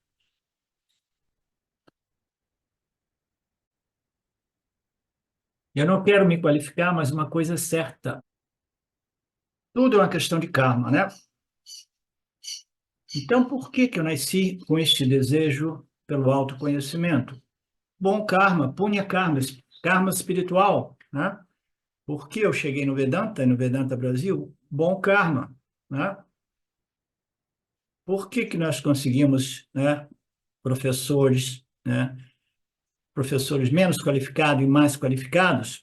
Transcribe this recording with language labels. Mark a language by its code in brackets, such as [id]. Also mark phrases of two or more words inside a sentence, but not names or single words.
[pt] Eu não quero me qualificar, mas uma coisa é certa. Tudo é uma questão de karma, né? Então, por que que eu nasci com este desejo pelo autoconhecimento? Bom karma, punya karma, karma espiritual, né? Por que eu cheguei no Vedanta Brasil? Bom karma, né? Por que que nós conseguimos, né, professores, né, professores menos qualificados e mais qualificados?